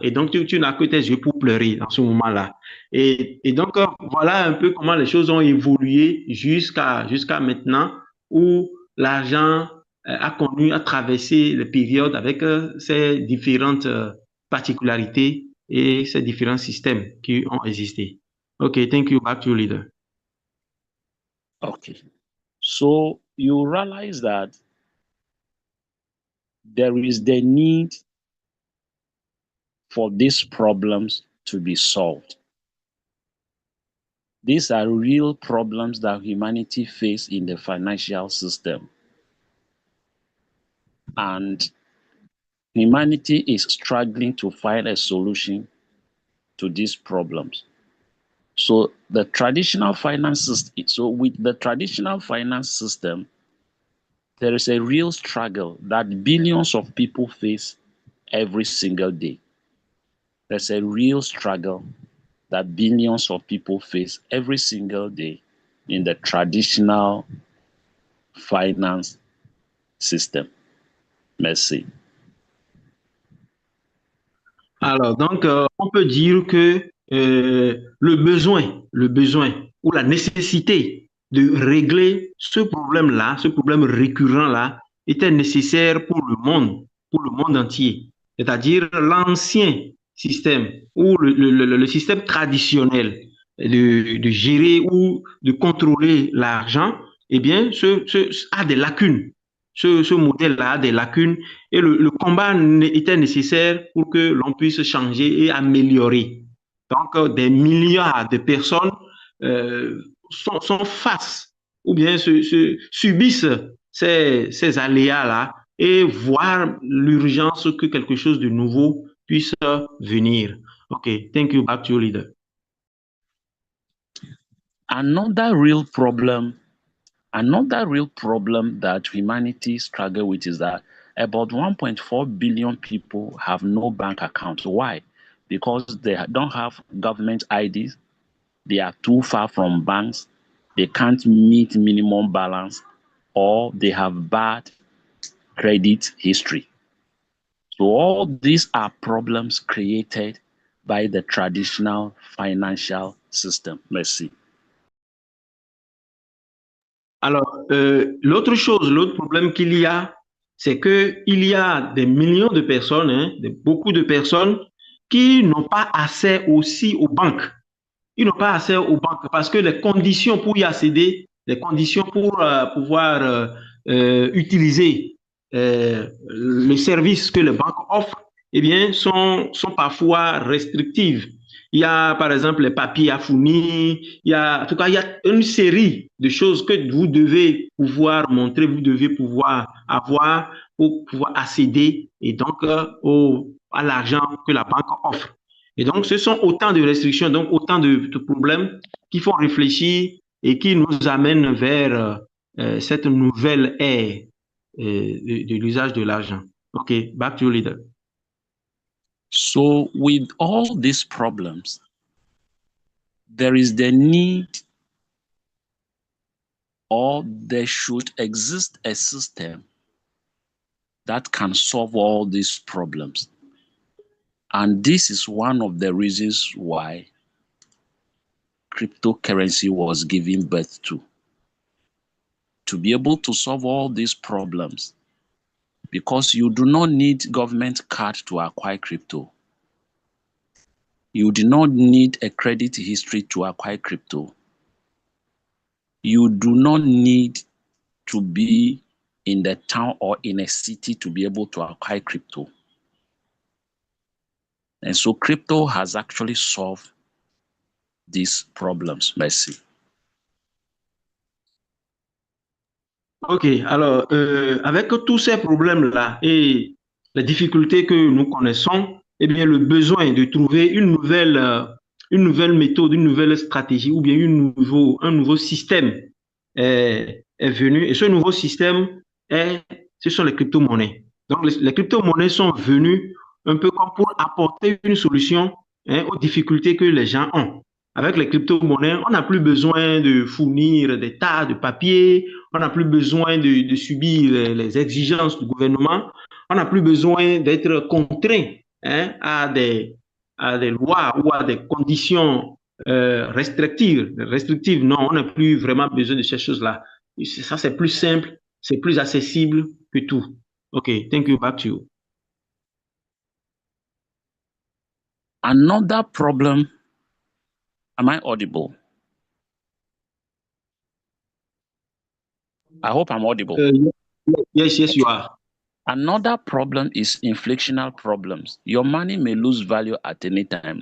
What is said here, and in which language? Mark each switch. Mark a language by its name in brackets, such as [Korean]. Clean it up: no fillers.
[French] Et donc, tu n'as que tes yeux pour pleurer dans ce moment-là. Et donc, voilà un peu comment les choses ont évolué jusqu'à maintenant où l'argent a traversé les périodes avec ses différentes particularités et ces différents systèmes qui ont existé. [English] Okay, thank you. Back to you, leader. Okay. So you realize that there is the need for these problems to be solved. These are real problems that humanity face in the financial system. And humanity is struggling to find a solution to these problems. So the traditional finance system, so with the traditional finance system, there is a real struggle that billions of people face every single day. There's a real struggle that billions of people face every single day in the traditional finance system. [French] Merci. Alors, donc, on peut dire que le besoin ou la nécessité de régler ce problème récurrent-là, était nécessaire pour le monde entier. C'est-à-dire l'ancien système ou le système traditionnel de gérer ou de contrôler l'argent, eh bien, a des lacunes. Ce modèle-là a des lacunes et le combat était nécessaire pour que l'on puisse changer et améliorer. Donc, des milliards de personnes sont face ou bien subissent ces aléas-là et voir l'urgence que quelque chose de nouveau puisse venir. [English] OK, thank you. Back to you, leader. Another real problem that humanity struggle with is that about 1.4 billion people have no bank account. Why? Because they don't have government IDs, they are too far from banks, they can't meet minimum balance, or they have bad credit history. So all these are problems created by the traditional financial system. [French] Merci. Alors, l'autre problème qu'il y a, c'est qu'il y a des millions de personnes, beaucoup de personnes qui n'ont pas accès aussi aux banques. Ils n'ont pas accès aux banques parce que les conditions pour y accéder, les conditions pour pouvoir utiliser le service que les banques offrent, eh bien, sont parfois restrictives. Il y a, par exemple, les papiers à fournir. En tout cas, il y a une série de choses que vous devez pouvoir montrer, vous devez pouvoir avoir pour pouvoir accéder et donc à l'argent que la banque offre. Et donc, ce sont autant de restrictions, donc autant de problèmes qui font réfléchir et qui nous amènent vers cette nouvelle ère de l'usage de l'argent. [English] OK, back to you, leader. So with all these problems, there is the need, or there should exist a system that can solve all these problems. And this is one of the reasons why cryptocurrency was given birth to be able to solve all these problems, because you do not need government card to acquire crypto. You do not need a credit history to acquire crypto. You do not need to be in the town or in a city to be able to acquire crypto. And so crypto has actually solved these problems. [French] Merci. OK, alors, avec tous ces problèmes-là et les difficultés que nous connaissons, eh bien, le besoin de trouver une nouvelle méthode, une nouvelle stratégie ou bien un nouveau système est venu. Et ce nouveau système, ce sont les crypto-monnaies. Donc, les crypto-monnaies sont venues un peu comme pour apporter une solution aux difficultés que les gens ont. Avec les crypto-monnaies, on n'a plus besoin de fournir des tas de papiers, on n'a plus besoin de subir les exigences du gouvernement, on n'a plus besoin d'être contraint à des lois ou à des conditions restrictives. Non, on n'a plus vraiment besoin de ces choses-là. Ça, c'est plus simple, c'est plus accessible que tout. [English] OK, thank you, back to you. Another problem, am I audible? I hope I'm audible. Yes, you are. Another problem is inflationary problems. Your money may lose value at any time.